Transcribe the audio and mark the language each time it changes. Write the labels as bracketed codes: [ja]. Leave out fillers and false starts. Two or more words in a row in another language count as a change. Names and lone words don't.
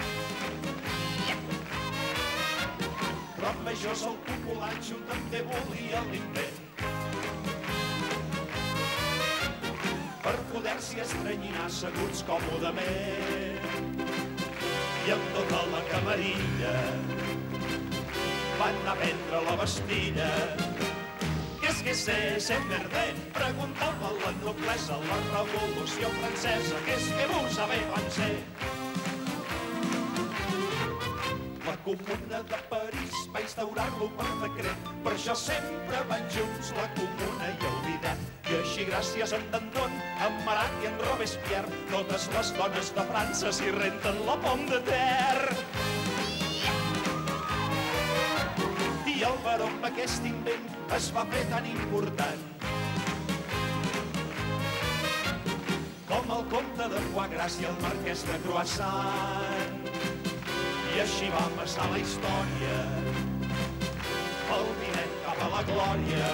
[ca] Però amb majors el populatxo també volia l'invent, per poder-s'hi estranyinar asseguts còmodament. I amb tota la camarilla van anar a prendre la Bastilla. [fr] Qu'est-ce que c'est verdad? [ca] Preguntava la noblesa, la revolució francesa. [fr] Qu'est-ce que vous avez pensé? [ca] La Comuna de París va instaurar-lo per decret, per això sempre van junts la Comuna i el bidet. I així, gràcies a en Danton, en Marat i en Robespierre, totes les dones de França s'hi renten [fr] la pomme de terre. [ca] I el baró amb aquest invent es va fer tan important com el comte de Foie Gras i el marquès de Croissant. I així va passar la història, el bidet cap a la glòria.